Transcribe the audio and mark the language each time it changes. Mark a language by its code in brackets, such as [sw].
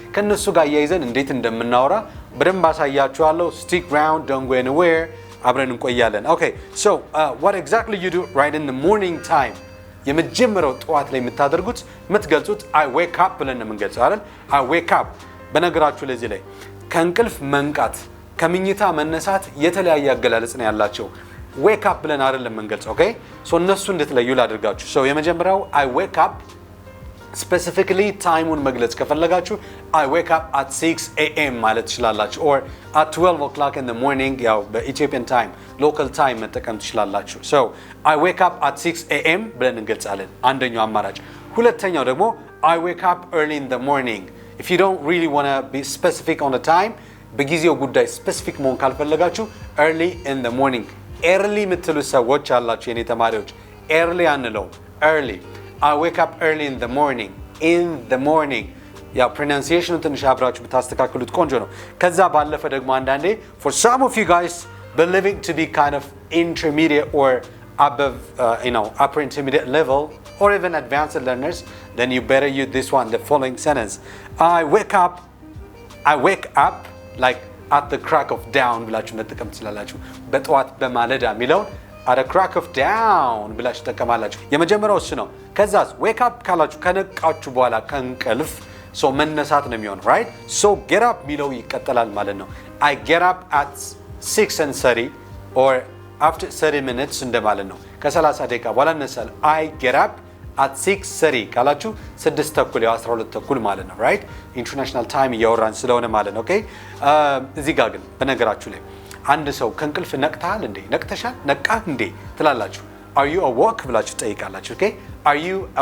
[am] ከነሱ ጋር አያይዘን እንዴት እንደምናወራ በደንብ አሳያችኋለሁ። [en] stick around, don't go anywhere. [am] አብረን እንቆያለን። [en] Okay, so what exactly you do right in the morning time? [am] የመጀመሪያው ጠዋት ላይ የምታደርጉት የምትገልጹት [en] I wake up [am] ብለን የምንገልጸው አይደል? [en] I wake up። [am] በነገራችሁ ለዚህ ላይ ከእንቅልፍ መንቃት ከምኝታ መነሳት የተለያየ አገላለጽ ነው ያላቸው። wake up ብለን አይደለም የምንገልጸው። [en] Okay, so [am] እነሱ እንድትለዩ ላድርጋችሁ። የመጀመሪያው [en] I wake up specifically [am] ታይሙን መግለጽ ከፈለጋችሁ [en] I wake up at 6 a.m. [am] ማለት ትችላላችሁ [en] or at 12 o'clock in the morning [am] በኢትዮጵያን ታይም [en] local time [am] መጠቀም ትችላላችሁ። [en] I wake up at 6 a.m. [am] ብለን እንገልጻለን። አንደኛው አማራጭ። ሁለተኛው ደግሞ [en] I wake up early in the morning. If you don't really want to be specific on the time [am] በጊዜው ጉዳይ ስፔሲፊክ መሆን ካልፈለጋችሁ [en] early in the morning. [am] early የምትሉ ሰዎች አላችሁ የኔ ተማሪዎች። early አንለው early. [en] I wake up early in the morning. In the morning. pronunciation [am] ትንሽ አብራችሁ ብታስተካክሉት ቆንጆ ነው። ከዛ ባለፈ ደግሞ አንዳንዴ [en] for some of you guys believing to be kind of intermediate or above upper intermediate level or even advanced learners, then you better use this one, the following sentence. I wake up like at the crack of dawn [am] ብላችሁ መጠቀም ትችላላችሁ። በጠዋት በማለዳ የሚለውን [en] at a crack of dawn [am] ብላችሁ ተጠቀማላችሁ። የመጀመሪያው እሱ ነው። ከዛስ wake up ካላችሁ ከነቃችሁ በኋላ ከእንቅልፍ ሶ መነሳት ነው የሚሆነው right [en] so get up [am] ሚለው ይቀጥላል ማለት ነው [en] I get up at 6:30 or after 30 minutes [am] እንደማለት ነው ከ30 ደቂቃ በኋላ እነሳለሁ [en] I get up at 6:30 [am] ካላችሁ 6 ተኩል ያው 12 ተኩል ማለት ነው [en] right international time [am] እያወራን ስለሆነ ማለት ነው okay እዚህ ጋር ግን በነገራችሁ ላይ አንድ ሰው ከእንቅልፍ ነቅተሃል እንዴ ነቅተሻል ነቃህ እንዴ ትላላችሁ [en] are you awoke [am] ብላችሁ ጠይቃላችሁ [en] okay are you